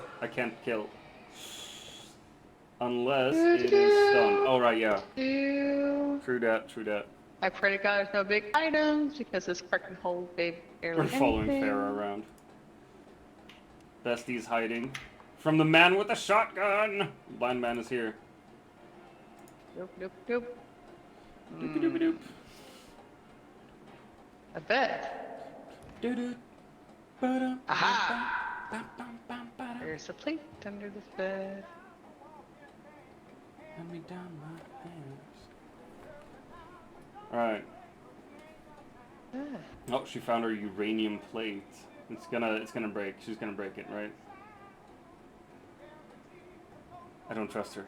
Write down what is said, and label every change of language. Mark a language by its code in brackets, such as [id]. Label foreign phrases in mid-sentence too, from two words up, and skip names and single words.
[en] I can't kill. Unless it is stunned. Oh right, yeah. True that, true that. I pray to God there's no big items because this cart can hold barely We're following anything. Farah around. Bestie's hiding from the man with the shotgun. Blind man is here. Doop, doop, doop. Doopy doopy doop. A bed. Doo-doo. Ba-dum, Aha! bam, bam, bam, ba-dum. There's a plate under this bed. Let me down my hands. Alright. Oh, she found her uranium plate. It's gonna break. She's gonna break it, right? I don't trust her.